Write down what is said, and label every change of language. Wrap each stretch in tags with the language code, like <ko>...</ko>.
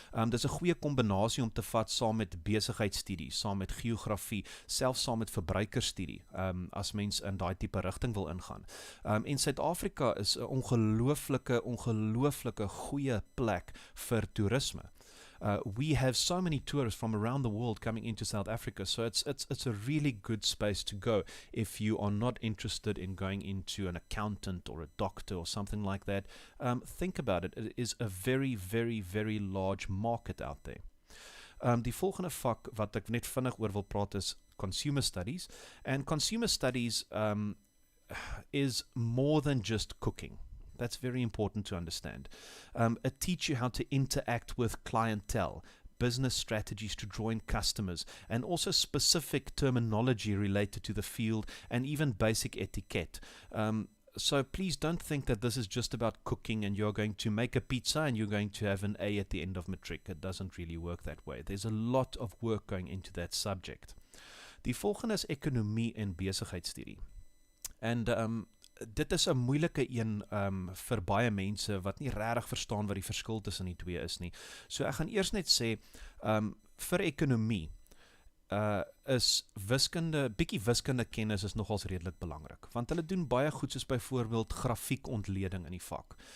<af>Dis 'n goeie kombinasie om te vat saam met besigheidstudie, saam met geografie, selfs saam met verbruikerstudie, as mens in daai tipe rigting wil ingaan. En Suid-Afrika is 'n ongelooflike goeie plek vir toerisme.</af> <en>We have so many tourists from around the world coming into South Africa, so it's a really good space to go if you are not interested in going into an accountant or a doctor or something like that. Think about it. It is a very large market out there.</en> <af>Die volgende vak wat ek net vinnig oor wil praat is consumer studies.</af> <en>And consumer studies is more than just cooking. That's very important to understand. It teaches you how to interact with clientele, business strategies to draw in customers, and also specific terminology related to the field and even basic etiquette. So please don't think that this is just about cooking and you're going to make a pizza and you're going to have an A at the end of matric. It doesn't really work that way. There's a lot of work going into that subject.</en> <af>Die volgende is ekonomie en besigheidstudie. And dit is 'n moeilike een vir baie mense wat nie regtig verstaan wat die verskil tussen die twee is nie. So ek gaan eers net sê, vir ekonomie is bietjie wiskunde kennis is nogals redelik belangrik, want hulle doen baie goed soos byvoorbeeld grafiekontleding in die vak.</af>